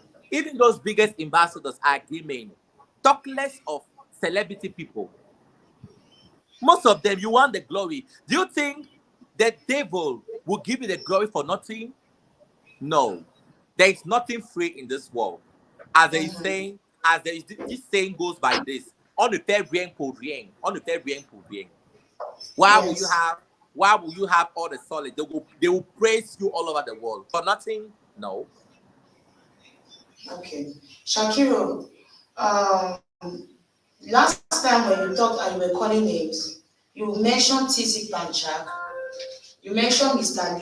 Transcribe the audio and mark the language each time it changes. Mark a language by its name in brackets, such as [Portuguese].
[English] Even those biggest ambassadors are gay men. Talk less of celebrity people. Most of them, you want the glory. Do you think the devil will give you the glory for nothing? No. There is nothing free in this world. As they Mm-hmm. saying, as there is this saying goes by this. [French] On ne fait rien pour rien. On ne fait rien pour rien. [English] Why will you Yes. have why will you have all the solid? They will praise you all over the world. For nothing? No. Okay. Shakiro, last time when you talked and you were calling names, you mentioned TC Panchak, you mentioned Mr.